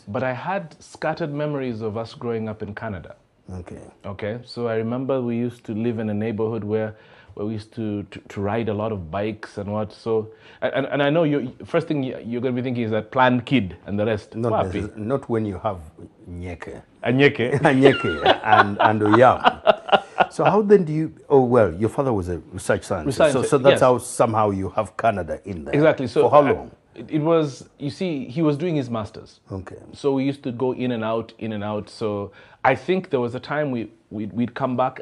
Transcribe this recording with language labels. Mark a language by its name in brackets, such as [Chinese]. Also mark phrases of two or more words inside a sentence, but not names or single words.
[English] But I had scattered memories of us growing up in Canada. Okay. Okay. So I remember we used to live in a neighborhood where we used to ride a lot of bikes and what. So, and I know first thing you're going to be thinking is that planned kid and the rest. Not when you have Nyeke. Anyeke. Anyeke and Oyam. So how then do you... Oh, well, your father was a research scientist. So that's how somehow you have Canada in there. Exactly. So for how long? It was, you see, he was doing his master's. Okay. So we used to go in and out. So I think there was a time we'd come back.